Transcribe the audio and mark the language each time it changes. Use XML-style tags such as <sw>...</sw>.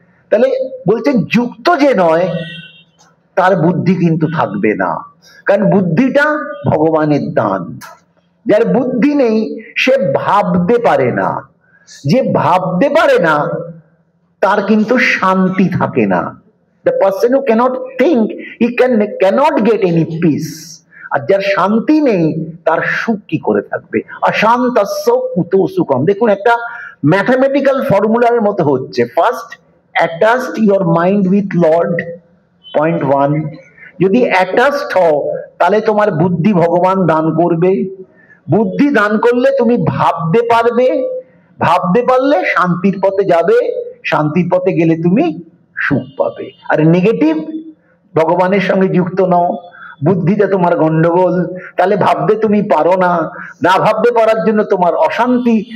<bn>তাহলে বলছে যুক্ত যে নয় তার বুদ্ধি কিন্তু থাকবে না, কারণ বুদ্ধিটা ভগবানের দান। যার বুদ্ধি নেই সে ভাবতে পারে না, যে ভাবতে পারে না তার কিন্তু শান্তি থাকে না।</bn> <en>The person who cannot think, he cannot get any peace.</en> <bn>আর যার শান্তি নেই তার সুখ কি করে থাকবে?</bn> <sa>অশান্তস্য কুতো সুখম।</sa> <bn>দেখুন একটা ম্যাথমেটিক্যাল ফর্মুলার মতো হচ্ছে।</bn> <en>First, attached your mind with Lord, point 1।</en> <bn>যদি attached হও তাহলে তোমার বুদ্ধি ভগবান দান করবে। বুদ্ধি দান করলে তুমি ভাবতে পারবে, ভাবতে পারলে শান্তির পথে যাবে, শান্তির পথে গেলে তুমি সুখ পাবে। আর নেগেটিভ, ভগবানের সঙ্গে যুক্ত নও, বুদ্ধিতে তোমার গন্ডগোল, তাহলে ভাবতে তুমি পারো না, না ভাবতে পারার জন্য তোমার অশান্তি।</bn>